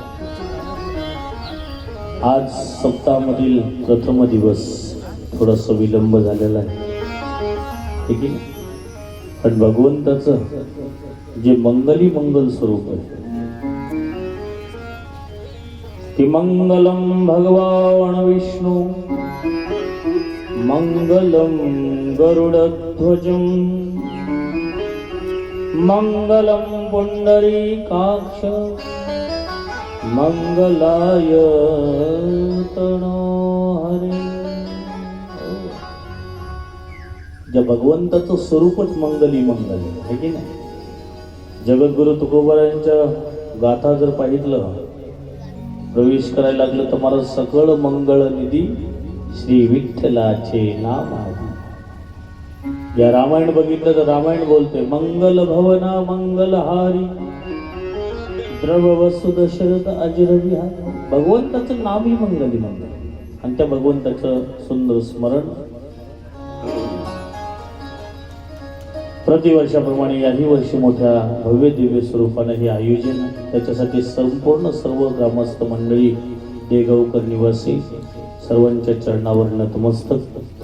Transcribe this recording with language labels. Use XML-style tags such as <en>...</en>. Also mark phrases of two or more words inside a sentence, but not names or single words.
<mr>आज सप्ताहामधील प्रथम दिवस थोडासा विलंब झालेला आहे, ठीक आहे, पण भगवंताचं जे मंगली मंगल स्वरूप आहे</mr> <sa>की मंगलम भगवान विष्णू मंगलम गरुडध्वजं मंगलम पुंडरीकाक्ष मंगलाय तनो हरे।</sa> <mr>ज्या भगवंताचं स्वरूपच मंगली मंगल आहे की नाही। जगद्गुरु तुकोबारायांच्या गाथा जर पाहितलं प्रवेश करायला लागलं तर मला सगळं मंगळ निधी श्री विठ्ठलाचे नाम आहे। या रामायण बघितलं तर रामायण बोलते</mr> <awa>मंगल भवना मंगलहारी द्रव वसु दशरथ अजर विहारी।</awa> <mr>भगवंताचं नाम ही मंगली मंगल आणि त्या भगवंताचं सुंदर स्मरण प्रतिवर्षाप्रमाणे याही वर्षी मोठ्या भव्य दिव्य स्वरूपानं हे आयोजन त्याच्यासाठी संपूर्ण सर्व ग्रामस्थ मंडळी देगावकर निवासी सर्वांच्या चरणावर नतमस्तक।</mr>